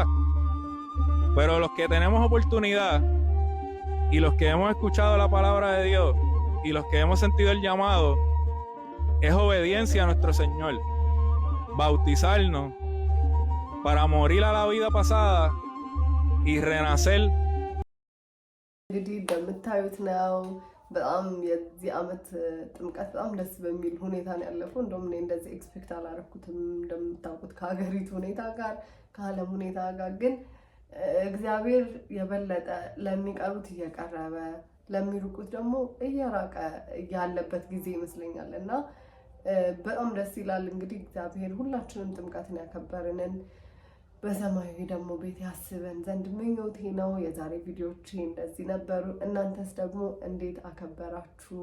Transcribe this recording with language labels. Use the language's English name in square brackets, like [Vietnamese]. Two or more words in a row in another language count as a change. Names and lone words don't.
[Spanish] Pero los que tenemos oportunidad y los que hemos escuchado la palabra de Dios y los que hemos sentido el llamado, es obediencia a nuestro Señor. Bautizarnos para morir a la vida pasada y renacer. [Amharic] እንግዲህ እንደምታዩት ነው። በጣም የዚህ ዓመት ጥምቀት በጣም ደስ በሚል ሁኔታ ነው ያለፈው። እንደውም እኔ እንደዚህ ኤክስፔክት አላደረኩትም እንደምታውቁት ከሀገሪቱ ሁኔታ ጋር ከዓለም ሁኔታ ጋር ግን እግዚአብሔር የበለጠ ለሚቀሩት እየቀረበ ለሚሩቁት ደግሞ እየራቀ ያለበት ጊዜ ይመስለኛል እና በጣም ደስ ይላል። እንግዲህ እግዚአብሔር ሁላችንም ጥምቀትን ያከበረንን በሰማያዊ ደግሞ ቤት ያስበን ዘንድ ምኞቴ ነው። የዛሬ ቪዲዮዎቼ እንደዚህ ነበሩ። እናንተስ ደግሞ እንዴት አከበራችሁ?